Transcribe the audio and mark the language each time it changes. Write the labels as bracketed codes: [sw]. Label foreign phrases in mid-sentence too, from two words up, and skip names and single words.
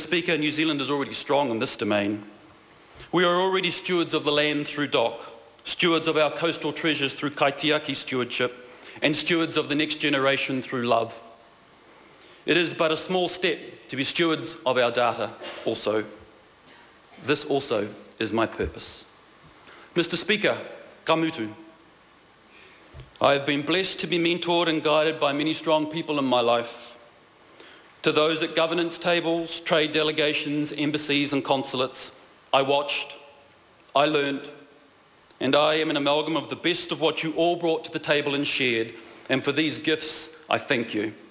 [en] Speaker, New Zealand is already strong in this domain. We are already stewards of the land through DOC, stewards of our coastal treasures through kaitiaki stewardship, and stewards of the next generation through love. It is but a small step to be stewards of our data also. This also is my purpose. Mr. Speaker, [mi] ka mutu. [en] I have been blessed to be mentored and guided by many strong people in my life. To those at governance tables, trade delegations, embassies and consulates, I watched, I learnt, and I am an amalgam of the best of what you all brought to the table and shared, and for these gifts, I thank you.